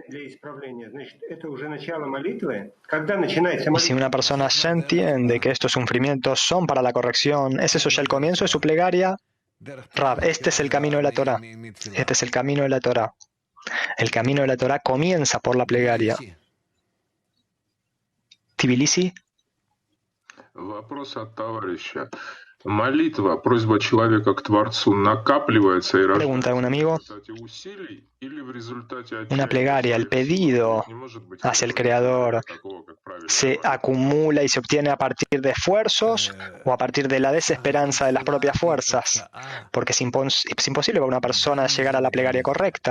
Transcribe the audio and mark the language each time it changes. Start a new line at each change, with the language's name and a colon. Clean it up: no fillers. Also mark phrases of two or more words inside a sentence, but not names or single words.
Spanish: Y si una persona ya entiende que estos sufrimientos son para la corrección, ¿es eso ya el comienzo de su plegaria? Rav, este es el camino de la Torá. Este es el camino de la Torá. El camino de la Torá comienza por la plegaria. Tbilisi.
Russian: Вопрос от товарища. Молитва, просьба человека к Творцу накапливается и
Spanish: Pregunta de un amigo. Una plegaria, el pedido hacia el Creador, ¿se acumula y se obtiene a partir de esfuerzos o a partir de la desesperanza de las propias fuerzas? Porque es imposible para una persona llegar a la plegaria correcta.